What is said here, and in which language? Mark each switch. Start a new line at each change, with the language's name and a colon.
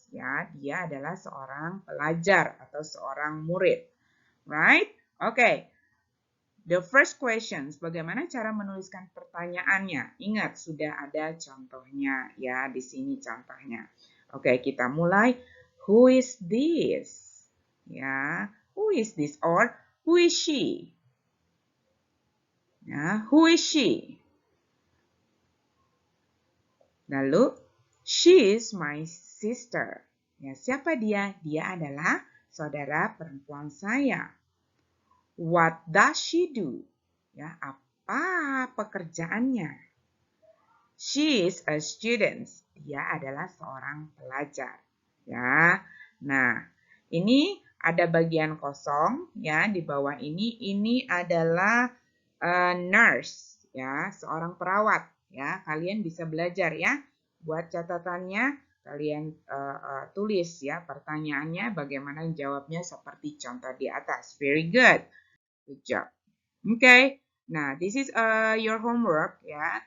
Indonesian: Ya, dia adalah seorang pelajar atau seorang murid.
English: Right? Okay. The first questions,
Indonesian: bagaimana cara menuliskan pertanyaannya? Ingat, sudah ada contohnya ya di sini contohnya. Oke, kita mulai.
English: Who is this? Ya, who is this or who is she? Ya, who is she? Lalu, she is my sister.
Indonesian: Ya, siapa dia? Dia adalah saudara perempuan saya.
English: What does she do?
Indonesian: Ya, apa pekerjaannya?
English: She is a student.
Indonesian: Dia adalah seorang pelajar. Ya. Nah, ini ada bagian kosong ya di bawah ini. Ini adalah nurse ya, seorang perawat ya. Kalian bisa belajar ya. Buat catatannya kalian tulis ya pertanyaannya bagaimana jawabnya seperti contoh di atas.
English: Very good. Good job. Okay. Nah, this is your homework ya.